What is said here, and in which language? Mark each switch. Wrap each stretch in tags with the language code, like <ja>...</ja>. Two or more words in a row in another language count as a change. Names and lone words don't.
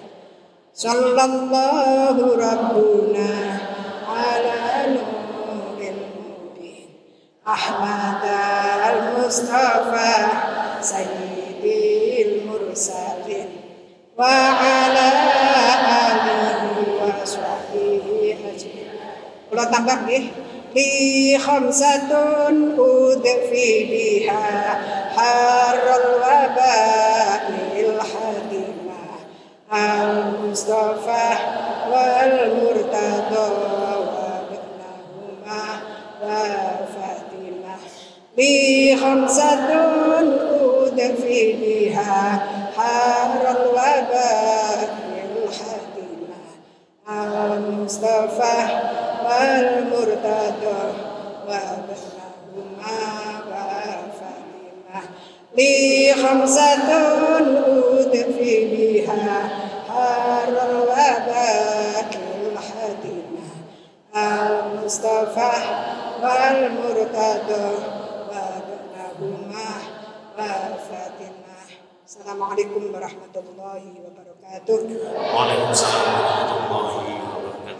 <ar>صلى الله ربنا على نور المبين أحمد المصطفى سيد المرسلين وعلى آله وصحبه أجمعين.</ar> <id>Kalau tambah nih,</id> <ar>لي خمسة أطفي بها حر الوباء الحاطمة المصطفى والمرتضى وابناهما وفاطمة. لي خمسة أطفي بها حر الوباء الحاطمة المصطفى والمرتضى وابناهما وفاطمة. لي خمسة أطفي بها حر الوباء الحاطمة المصطفى والمرتضى وابناهما وفاطمة. السلام عليكم ورحمة الله وبركاته. وعليكم السلام ورحمة الله وبركاته.</ar>